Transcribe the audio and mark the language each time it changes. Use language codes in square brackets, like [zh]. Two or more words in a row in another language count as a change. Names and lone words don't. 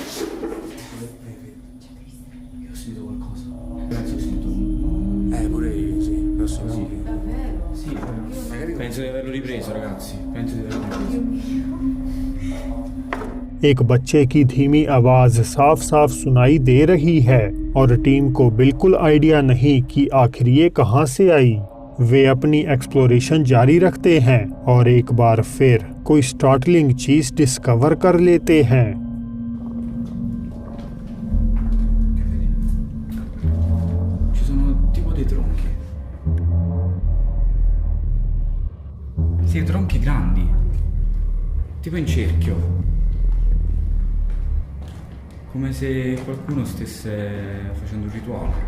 [it] Io ho sentito qualcosa. Penso ho sentito. Pure io, sì. Adesso sì. Sì, penso di averlo ripreso, ragazzi. Penso di averlo ripreso. [hi] एक बच्चे की धीमी आवाज साफ साफ सुनाई दे रही है और टीम को बिल्कुल आइडिया नहीं कि आखिर ये कहां से आई। वे अपनी एक्सप्लोरेशन जारी रखते हैं और एक बार फिर कोई स्टार्टलिंग चीज डिस्कवर कर लेते हैं। [it] Ci sono tipo dei tronchi. Sì, tronchi grandi. Tipo in cerchio. Come se qualcuno stesse facendo un rituale.